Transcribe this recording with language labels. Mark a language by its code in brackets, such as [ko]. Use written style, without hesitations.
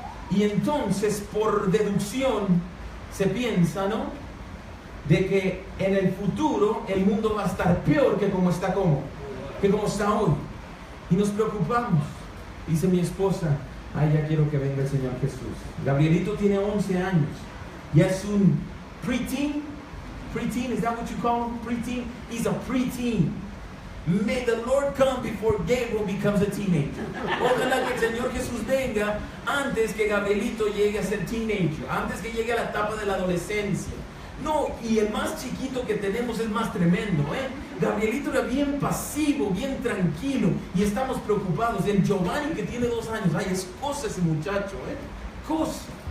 [es] Y entonces, por deducción, se piensa, ¿no?, de que en el futuro el mundo va a estar peor que como está hoy. Y nos preocupamos. Dice mi esposa, ay, ya quiero que venga el Señor Jesús. Gabrielito tiene 11 años. Ya es un preteen. [en] Preteen, is that what you call him? Preteen? He's a preteen. May the Lord come before Gabriel becomes a teenager. [es] Ojalá que el Señor Jesús venga antes que Gabrielito llegue a ser teenager, antes que llegue a la etapa de la adolescencia. No, y el más chiquito que tenemos es más tremendo, Gabrielito era bien pasivo, bien tranquilo, y estamos preocupados. El Giovanni, que tiene 2 años, ay, es cosa ese muchacho, cosa.